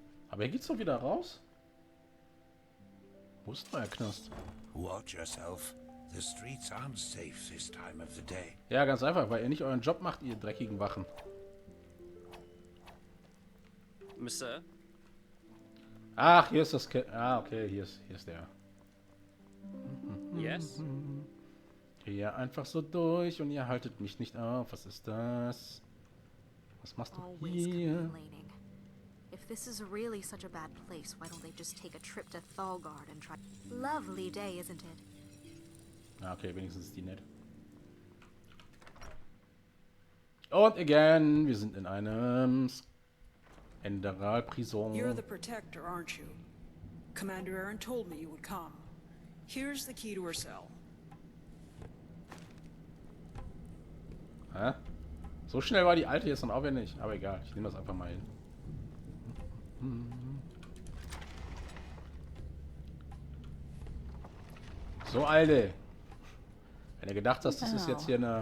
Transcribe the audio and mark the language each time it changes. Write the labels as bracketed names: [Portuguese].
[German] Aber hier geht's doch wieder raus. Wo ist euer Knast? [English] Watch yourself. The streets aren't safe this time of the day. [German] Ja, ganz einfach, weil ihr nicht euren Job macht, ihr dreckigen Wachen. [English] Mister? [German] Ach, hier ist das... okay, hier ist der. [English] Yes? [German] Hier einfach so durch und ihr haltet mich nicht auf. Was ist das? Was machst du [English] Always [German] hier? [English] complaining. If this is really such a bad place, why don't they just take a trip to Thalgard and try... Lovely day, isn't it? [German] Okay, wenigstens ist die nett. Und again, wir sind in einem Enderal Prison. [English] You're the protector, aren't you? Commander Aaron told me you would come. Here's the key to her cell. [German] Hä? So schnell war die alte jetzt dann auch wieder nicht. Aber egal, ich nehme das einfach mal hin. So, Alte. Wenn ihr gedacht hast, das ist jetzt hier eine...